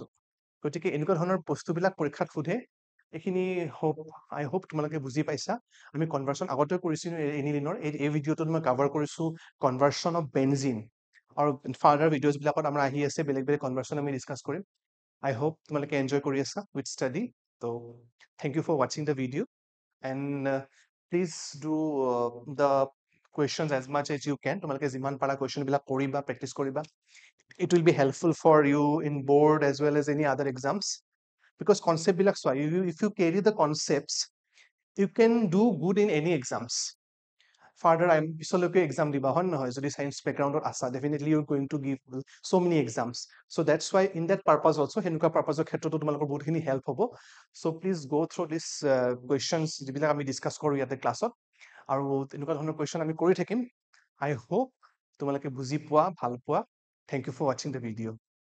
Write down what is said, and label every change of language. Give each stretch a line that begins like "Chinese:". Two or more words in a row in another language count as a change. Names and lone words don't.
Assamese: গতিকে এনেকুৱা ধৰণৰ বস্তুবিলাক পৰীক্ষাত সোধে। এইখিনি
English: I hope
Assamese: তোমালোকে বুজি পাইছা। আমি কনভাৰ্সন আগতেও কৰিছিলো এনিলিনৰ, এই ভিডিঅ'টোত মই কভাৰ কৰিছো
English: conversion of benzene,
Assamese: আৰু ফাৰ্দাৰ ভিডিঅ'জ বিলাকত আমাৰ আহি আছে বেলেগ বেলেগ কনভাৰ্সন আমি ডিছকাছ কৰিম।
English: I hope
Assamese: তোমালোকে এনজয় কৰি আছা
English: with study. So thank you for watching the video, and please do the questions as much as you can.
Assamese: তোমালোকে যিমান পাৰা question বিলাক কৰিবা, practice কৰিবা.
English: It will be helpful for you in board as well as any other exams, because concept
Assamese: বিলাক চোৱা,
English: if you carry the concepts, you can do good in any exams. Further I'm
Assamese: পিছলৈকে exam দিবা, হয় নহয়? যদি science background আছা,
English: definitely you're going to give so many exams. So that's why in that purpose also,
Assamese: সেনেকুৱা purpose ক্ষেত্ৰতো তোমালোকৰ বহুতখিনি help হ'ব.
English: So please go through this questions
Assamese: যিবিলাক আমি discuss কৰো ইয়াতে ক্লাছত, আৰু এনেকুৱা ধৰণৰ question আমি কৰি থাকিম।
English: I hope
Assamese: তোমালোকে বুজি পোৱা, ভাল পোৱা।
English: Thank you for watching the video.